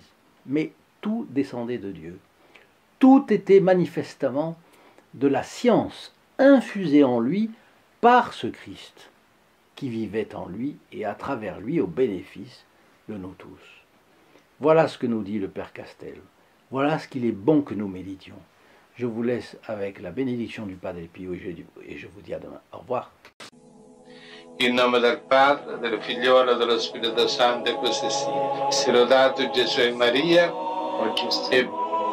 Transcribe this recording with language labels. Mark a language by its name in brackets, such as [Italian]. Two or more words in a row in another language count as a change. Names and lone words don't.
[French] Mais tout descendait de Dieu. Tout était manifestement de la science infusée en lui par ce Christ qui vivait en lui et à travers lui au bénéfice de nous tous. Voilà ce que nous dit le Père Castello. Voilà ce qu'il est bon que nous méditions. Je vous laisse avec la bénédiction du Padre Pio et je vous dis à demain. Au revoir. [Italian] In nome del Padre, del Figliolo e dello Spirito Santo, e così sia. Sia lodato Gesù e Maria, oggi e